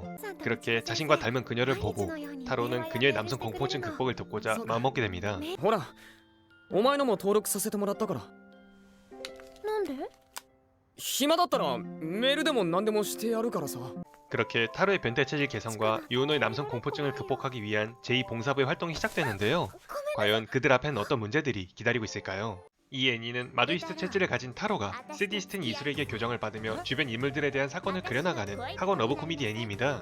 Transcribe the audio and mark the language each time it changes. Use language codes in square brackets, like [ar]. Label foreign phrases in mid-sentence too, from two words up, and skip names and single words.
[ko] 그렇게 자신과 닮은 그녀를 보고 타로는 그녀의 남성 공포증 극복을 돕고자 마음먹게 됩니다. [ja] ほらお前のも登録させてもらったからなんで？暇だったらメールでも何でもしてやるからさ [ko] 그렇게 타로의 변태 체질 개선과 유은호의 남성 공포증을 극복하기 위한 제2봉사부의 활동이 시작되는데요. 과연 그들 앞엔 어떤 문제들이 기다리고 있을까요? 이 애니는 마두이스트 체질을 가진 타로가 세디스트인 이술에게 교정을 받으며 주변 인물들에 대한 사건을 그려나가는 학원 러브 코미디 애니입니다.